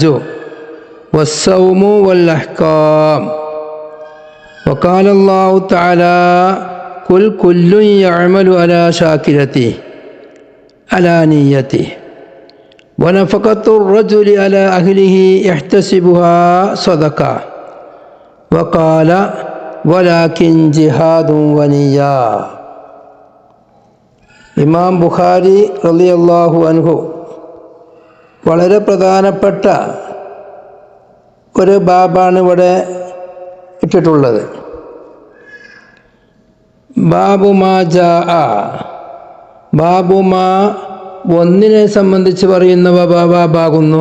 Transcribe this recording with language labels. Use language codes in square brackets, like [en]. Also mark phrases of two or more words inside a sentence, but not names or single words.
[ar] والصوم والأحكام وقال الله تعالى قل كل يعمل على شاكلته على نيته ونفقة الرجل على أهله يحتسبها صدقة وقال ولكن جهاد ونية. [ml] ഇമാം ബുഖാരി [ar] رضي الله عنه [ml] വളരെ പ്രധാനപ്പെട്ട ഒരു ബാബാണ് ഇവിടെ ഇട്ടിട്ടുള്ളത്. [ar] باب ما جاء, [ml] ബാബുമാ ഒന്നിനെ സംബന്ധിച്ച് പറയുന്ന ബാബാകുന്നു.